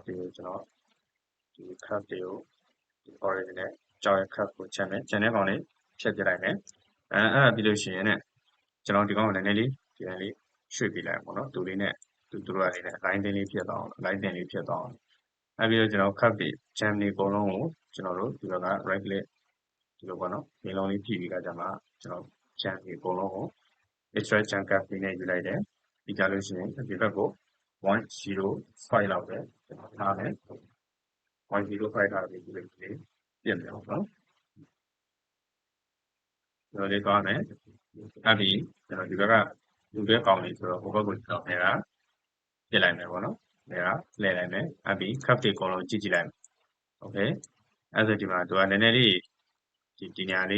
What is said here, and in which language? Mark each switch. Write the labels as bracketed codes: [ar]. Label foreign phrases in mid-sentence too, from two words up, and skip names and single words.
[my] တွေကိုကျွန်တော်ဒီ curve တွေကိုဒီ origin နဲ့ကြောက်ရ curve ကိုချက်မယ်ချက်တဲ့ကောင်လေးဖြတ်ပြလိုက်မယ်အဲ့ဒါပြီးလို့ရှိရင်ねကျွန် တော်ဒီကောင်ကိုနည်းနည်းလေးဒီတိုင်းလေးရွှေ့ပြလိုက်ပေါ့နော်သူလေးနဲ့သူတို့ကနေနဲ့ line တင်းလေးဖြစ်သွားအောင် line တင်းလေးဖြစ်သွားအောင်အဲ့ပြီးတော့ကျွန်တော် curve တွေ jam တွေအကုန်လုံးကိုကျွန်တော်တို့ဒီဘက်က [en] right click [my] ဒီလိုပေါ့နော်ဒီလုံးလေးဖြည့်ပြီးတော့ကျွန်တော် jam တွေအကုန်လုံးကို [en] extract jam curve [my] တွေနဲ့ယူလိုက်တယ်ပြီးကြလို့ရှိရင်ဒီဘက်ကို 1.05 လောက်ပဲကျွန်တော်ထားမယ်1.05 ထားပြီးဒီလိုလေးပြင်မယ်ပေါ့နော် ဒီလိုလေးသွားမယ်အဲ့ဒီကျွန်တော်ဒီဘက်ကလူတဲ့ကောင်လေးဆိုတော့ဟိုဘက်ကိုကျွန်တော်နေတာပြစ်လိုက်မယ်ပေါ့နော်နေတာလဲလိုက်မယ်အဲ့ပြီး curve တွေအကုန်လုံးကြည့်လိုက်မယ်โอเคအဲ့ဆိုဒီမှာသူကနည်းနည်းလေးဒီနေရာလေး